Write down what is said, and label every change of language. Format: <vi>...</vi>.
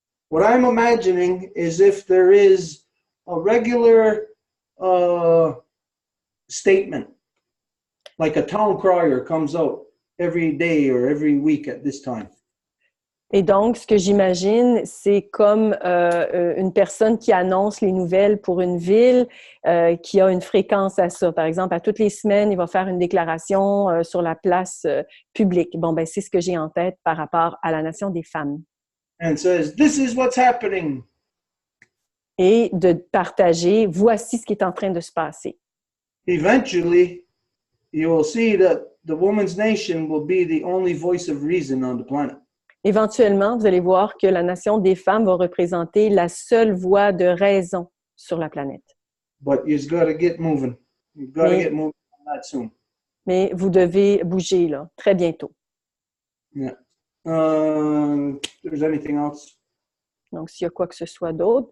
<en>What I'm imagining is if there is a regular statement, like a town crier comes out every day or every week at this time.</en> <fr>Et donc, ce que j'imagine, c'est comme une personne qui annonce les nouvelles pour une ville, qui a une fréquence à ça. Par exemple, à toutes les semaines, il va faire une déclaration sur la place publique. Bon, ben, c'est ce que j'ai en tête par rapport à la nation des femmes.</fr> <en>And says, "This is what's happening."</en> <fr>Et de partager, voici ce qui est en train de se passer.</fr> <en>Eventually, you will see that the woman's nation will be the only voice of reason on the planet.</en> <fr>Éventuellement, vous allez voir que la nation des femmes va représenter la seule voix de raison sur la planète.</fr> <en>But you've got to get moving. You've got to get moving on that soon.</en> <fr>Mais vous devez bouger là, très bientôt.</fr> <en>Yeah. There's anything else?</en> <fr>Donc, s'il y a quoi que ce soit d'autre.</fr>